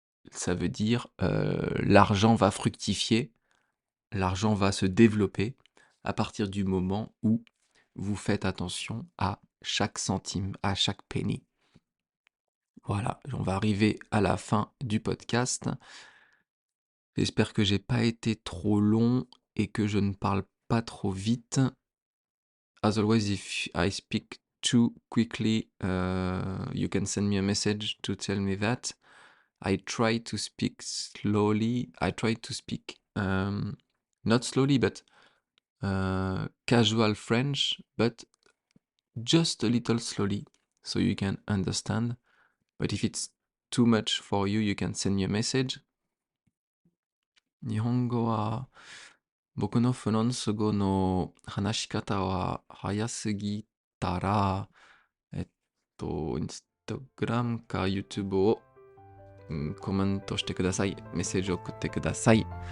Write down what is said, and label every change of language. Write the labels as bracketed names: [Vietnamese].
[French] Ça veut dire l'argent va fructifier, l'argent va se développer à partir du moment où vous faites attention à chaque centime, à chaque penny. Voilà, on va arriver à la fin du podcast. J'espère que j'ai pas été trop long et que je ne parle pas trop vite. [English] As always, if I speak too quickly, you can send me a message to tell me that. I try to speak slowly. I try to speak not slowly, but casual French, but just a little slowly, so you can understand. But if it's too much for you, you can send me a message. [Japanese] 日本語は僕のフランス語の話し方は早すぎたら、インスタグラムか YouTube を、コメントしてください。メッセージを送ってください。